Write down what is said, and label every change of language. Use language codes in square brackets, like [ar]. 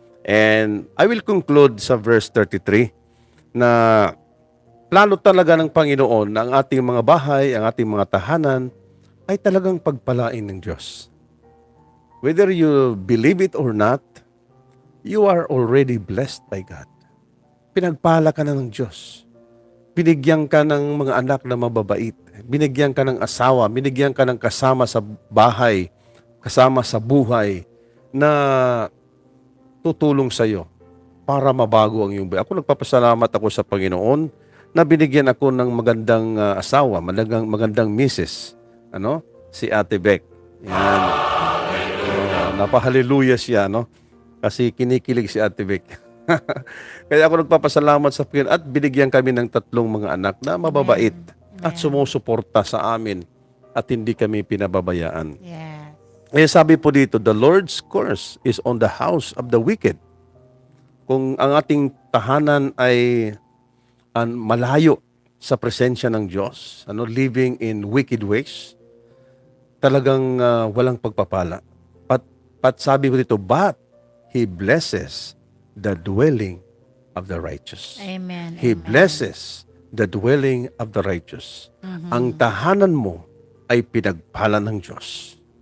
[en] And I will conclude [tl] sa verse 33 na plano talaga ng Panginoon na ang ating mga bahay, ang ating mga tahanan ay talagang pagpalain ng Diyos. [en] Whether you believe it or not, you are already blessed by God. [tl] Pinagpala ka na ng Diyos. Binigyan ka ng mga anak na mababait. Binigyan ka ng asawa. Binigyan ka ng kasama sa bahay, kasama sa buhay na tutulong sa iyo para mabago ang iyong buhay. Ako nagpapasalamat ako sa Panginoon na binigyan ako ng magandang asawa, magandang misis. Si Ate BEC. Yan. Napahaleluya siya, kasi kinikilig si Ate BEC. Kaya ako nagpapasalamat sa Panginoon at binigyan kami ng 3 mga anak na mababait at sumusuporta sa amin at hindi kami pinababayaan. [en] Yes. [tl] Kaya sabi po dito, [en] the Lord's curse is on the house of the wicked. [tl] Kung ang ating tahanan ay malayo sa presensya ng Diyos, [en] living in wicked ways, [tl] talagang walang pagpapala. [en] But [tl] sabi ko dito, [en] but He blesses the dwelling of the righteous. Amen. He blesses the dwelling of the righteous. [tl] Ang tahanan mo ay pinagpala ng Diyos.